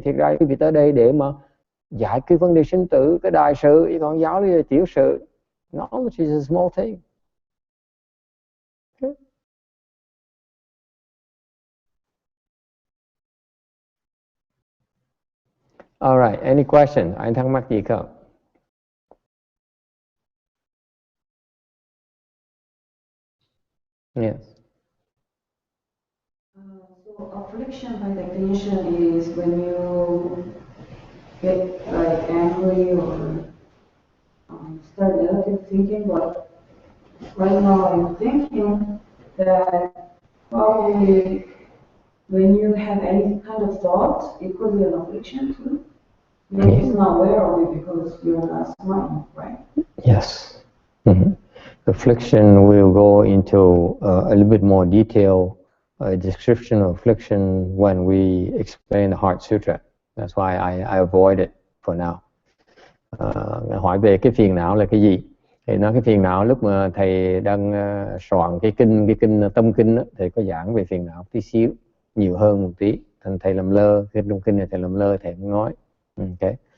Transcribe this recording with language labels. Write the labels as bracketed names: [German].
[Vietnamese] Thiệt ra quý vị tới đây để mà giải cái vấn đề sinh tử, cái đại sự, chứ còn giáo lý là tiểu sự. [English] Knowledge is a small thing. Okay. All right, any question? [Vietnamese] Anh thắc mắc gì không? [English] Yes. So affliction by definition is when you get like angry or start negative thinking. But right now I'm thinking that probably when you have any kind of thought, it could be an affliction too. You're just not aware of it because you're not smiling, right? Yes. Mm-hmm. Affliction, we'll go into a little bit more detail description of affliction when we explain the Heart Sutra. That's why I avoid it for now. [Vietnamese] Hỏi về cái phiền não là cái gì? Thì nói cái phiền não lúc mà thầy đang soạn cái kinh tâm kinh đó, thầy có giảng về phiền não tí xíu, nhiều hơn một tí. Thành thầy làm lơ, cái trong kinh này thầy làm lơ, thầy không nói. [English] Okay.